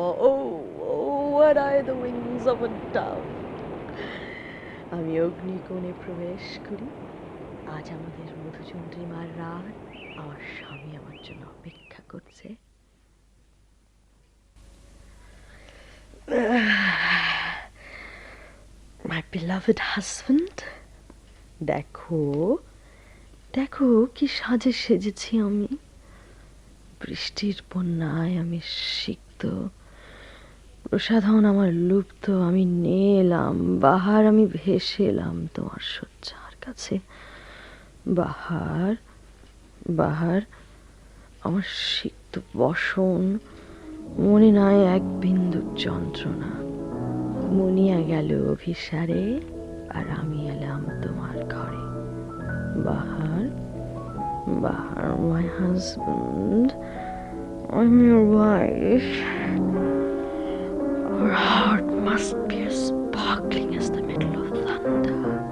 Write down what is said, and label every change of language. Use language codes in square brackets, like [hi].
[en] ও what are the wings of a dove? [bn] আমি অগ্নিকোণে প্রবেশ করি। আজ আমাদের মধুচন্দ্রিমার রাত, আমার স্বামী আমার জন্য অপেক্ষা করছে। [en] My beloved husband, [bn] দেখো দেখো কি সাজে সেজেছি আমি। বৃষ্টির বন্যায় আমি সিক্ত, প্রসাধন আমার লুপ্ত, আমি নিয়ে এলাম বাহার, আমি ভেসে এলাম তোমার শয্যার কাছে। বাহার, বাহার, আমার সিক্ত বসন, মনে নাই এক বিন্দু যন্ত্রণা। মুনিয়া গেল অভিসারে, আর আমি এলাম তোমার ঘরে। [en] Bahar, Bahar, my husband, I'm your wife. Our heart must be as sparkling as the middle of thunder.